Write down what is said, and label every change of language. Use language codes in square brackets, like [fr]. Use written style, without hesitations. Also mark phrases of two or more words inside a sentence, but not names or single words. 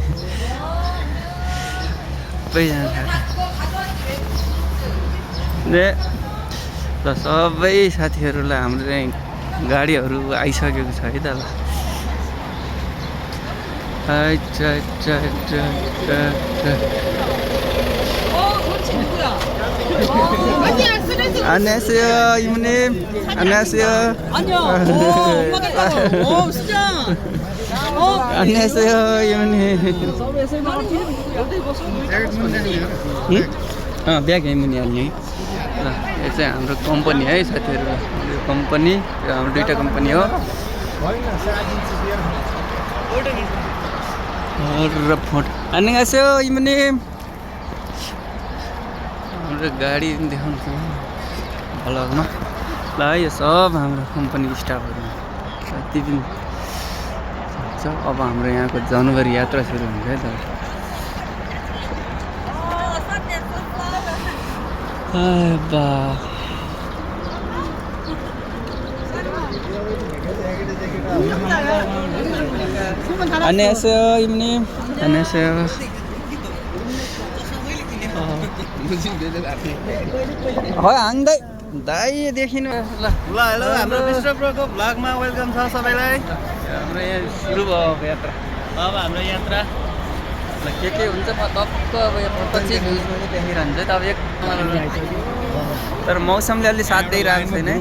[ko] 네. [ne] ल सबै साथीहरूलाई हाम्रो चाहिँ गाडीहरू आइसकेको छ है त। [ko] ल 안녕하세요 이모님. 안녕하세요. 안녕. 엄마가 수정. 안녕하세요 이모님. [ne] ब्याग यहीँ मुनि हाल्ने ल यो चाहिँ हाम्रो कम्पनी है साथीहरू यो कम्पनी हाम्रो दुईवटा कम्पनी हो र फोटो [ko] 안녕하세요 이모님 [ne] हाम्रो गाडी देखाउँछ भ्लगमा ल यो सब हाम्रो कम्पनी स्टाफहरू जति पनि छ अब हाम्रो यहाँको जनवरी यात्रा सुरु हुन्छ है त बा [ko] 안녕하세요 이모님 안녕하세요 [ne] हाँग्दै दाइ देखिनु ल हेलो हाम्रो मिस्टर प्रोको भ्लगमा वेलकम छ सबैलाई। हाम्रो यहाँ सुरु भयो अब यात्रा अब हाम्रो यात्रा ल के हुन्छ म टक्क अब यो पछि न्युजमा पनि देखिरहन्छ त अब एक तर मौसमले अलि साथ दिइरहेको छैन है